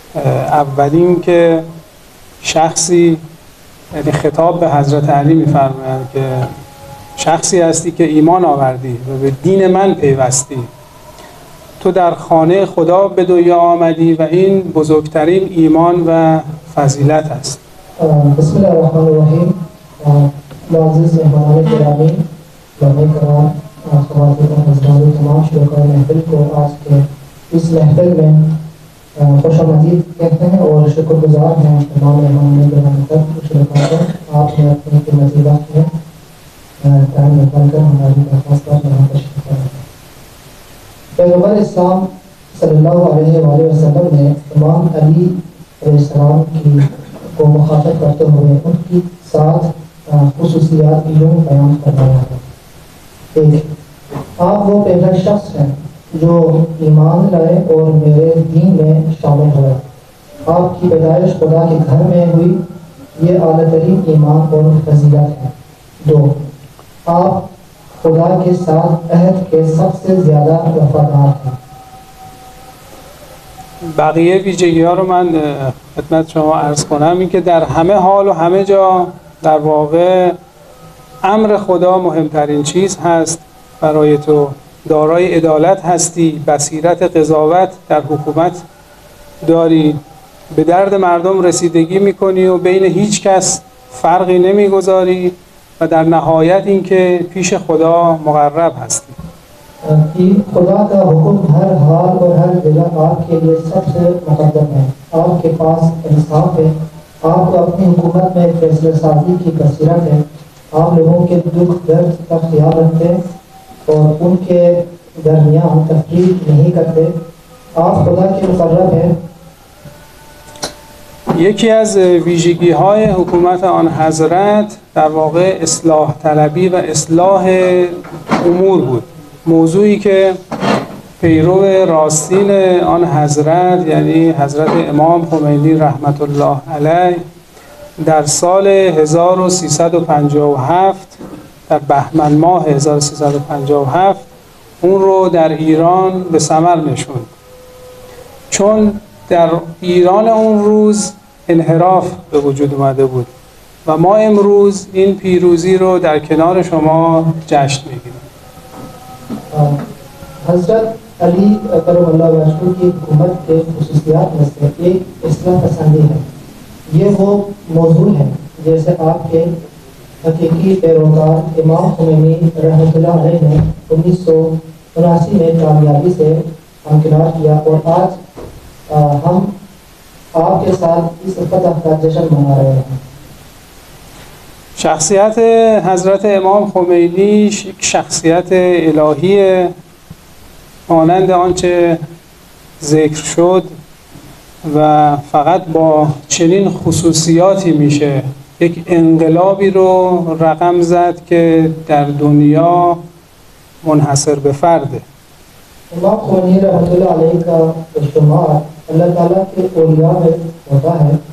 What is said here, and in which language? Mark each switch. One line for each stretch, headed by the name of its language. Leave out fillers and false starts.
Persian: اولین که شخصی، یعنی خطاب به حضرت علی می‌فرمایند که شخصی هستی که ایمان آوردی و به دین من پیوستی. تو در خانه خدا به دنیا آمدی و این بزرگترین ایمان و فضیلت است.
Arabic: بسم الله الرحمن الرحیم.
Urdu: معزز مهمانان گرامی، علماء کرام، خواتین حضرات و تمام شرکای محفل کو آج کے اس محفل میں خوش آمدید کہتے ہیں اور شکر گزار ہیں تمام مہمانان گرامی تک شرکا کو آپ نے اپنے قیمتی وقت میں ٹائم نکال کر ہماری درخواست پر یہاں تشریف لایا. پیغمبر اسلام صلی اللہ علیہ وآلہ وسلم نے امام علی علیہ السلام کی کو مخاطب کرتے ہوئے ان کی 7 خصوصیات یوں بیان کروایا ہے. ایک، آپ وہ پہلا شخص ہیں جو ایمان لائے اور میرے دین میں شامل ہوئے. آپ کی پیدائش خدا کے گھر میں ہوئی، یہ اعلیٰ ترین ایمان اور فضیلت ہے. 2، آپ خدا کے ساتھ عہد کے سب سے زیادہ وفادار ہیں.
Persian: بقیه ویژگی ها رو من خدمت شما عرض کنم. این که در همه حال و همه جا در واقع امر خدا مهمترین چیز هست برای تو. دارای عدالت هستی، بصیرت قضاوت در حکومت داری، به درد مردم رسیدگی میکنی و بین هیچ کس فرقی نمیگذاری و در نهایت این که پیش خدا مقرب هستی.
Urdu: خدا کا حکم ہر حال اور ہر جگہ آپ کے لیے سب سے مقدم ہے. آپ کے پاس انصاف ہے. آپ کو اپنی حکومت میں فیصلہ سازی کی بصیرت ہے. آپ لوگوں کے دکھ درد کا خیال رکھتے اور ان کے درمیان تفریق نہیں کرتے. آپ خدا کے مقرب ہیں.
Persian: یکی از ویژگی های حکومت آن حضرت در واقع اصلاح طلبی و اصلاح امور بود. موضوعی که پیرو راستین آن حضرت یعنی حضرت امام خمینی رحمت الله علیه در سال 1357 در بهمن ماه 1357 اون رو در ایران به ثمر نشوند. چون در ایران اون روز انحراف به وجود اومده بود و ما امروز این پیروزی رو در کنار شما جشن میگیریم.
Urdu: حضرت علی کرم اللہ وجہہ کی حکومت کے خصوصیات میں سے ایک اصلاح پسندی ہے. یہ وہ موضوع ہے جیسے آپ کے حقیقی پیروکار امام خمینی رحمۃ اللہ علیہ نے 1979 میں کامیابی سے ہمکنار کیا اور آج ہم آپ کے ساتھ اس فتح کا جشن منا رہے ہیں.
Persian: شخصیت حضرت امام خمینی یک شخصیت الهی مانند آنچه ذکر شد و فقط با چنین خصوصیاتی میشه یک انقلابی رو رقم زد که در دنیا منحصر به فرده.
Urdu: امام خمینی رحمۃ اللہ علیہ کا شمار اللہ تعالیٰ کے اولیاء میں ہوتا ہے.